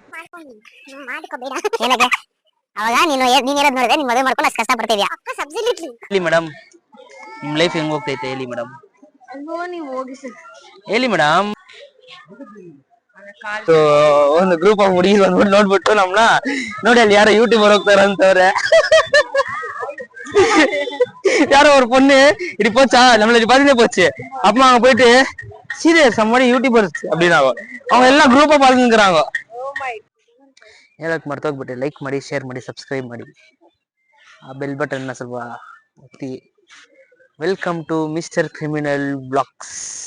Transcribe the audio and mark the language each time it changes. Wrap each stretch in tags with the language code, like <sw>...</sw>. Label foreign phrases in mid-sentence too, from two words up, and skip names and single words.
<kn>ಅವಾಗ ನೀನ್ ಹೇಳೋದ್ ನೋಡಿದ್ರೆ ನಿನ್ ಮದುವೆ ಮಾಡ್ಕೊಂಡು ಅಷ್ಟು ಕಷ್ಟ ಪಡ್ತಿದ್ಯಾ? ಹೇಳಿ ಮೇಡಮ್, ನಿಮ್ ಲೈಫ್ ಹೆಂಗ್ ಹೋಗ್ತೈತೆ ಹೇಳಿ ಮೇಡಮ್, ಹೇಳಿ ಮೇಡಮ್. ಒಂದು</kn> <en>group of</en> <kn>ಹುಡುಗಿ ಬಂದ್ಬಿಟ್ಟು ನೋಡ್ಬಿಟ್ಟು ನಮ್ನ ನೋಡಿ, ಅಲ್ಲಿ ಯಾರೋ ಯೂಟ್ಯೂಬರ್ ಹೋಗ್ತಾರಂತವ್ರೆ.</kn> <ta>யாரோ ஒரு பொண்ணு இப்படி போச்சா, நம்மள பாத்தீங்கன்னா போச்சு. அப்பமா அவங்க போயிட்டு சீரியஸ் சம்மடி யூடியூபர்ஸ் அப்படின்னாங்க. அவங்க எல்லாம் குரூப்பா பாத்துக்கிறாங்க.</ta> <kn>ಹೇಳಕ್ ಮರ್ತೋಗ್ಬಿಟ್ಟೆ. ಲೈಕ್ ಮಾಡಿ, ಶೇರ್ ಮಾಡಿ, ಸಬ್ಸ್ಕ್ರೈಬ್ ಮಾಡಿ, ಆ</kn> <en>bell button</en> <kn>ನ ಸ್ವಲ್ಪ ಒತ್ತಿ.</kn> <en>Welcome to Mister Criminal Blogs.</en>